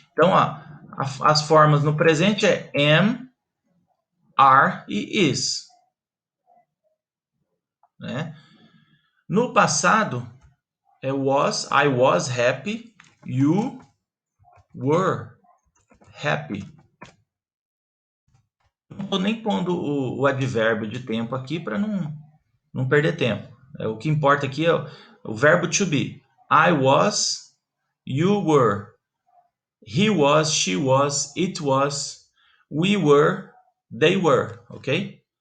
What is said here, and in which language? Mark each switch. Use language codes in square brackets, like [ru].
[pt] Então, as formas no presente é am, are e is. Né? No passado, é [en] was, I was happy, you were happy. [pt] Não estou nem pondo o advérbio de tempo aqui para não perder tempo. O que importa aqui é o verbo to be. [en] I was, you were, he was, she was, it was, we were, they were, ok?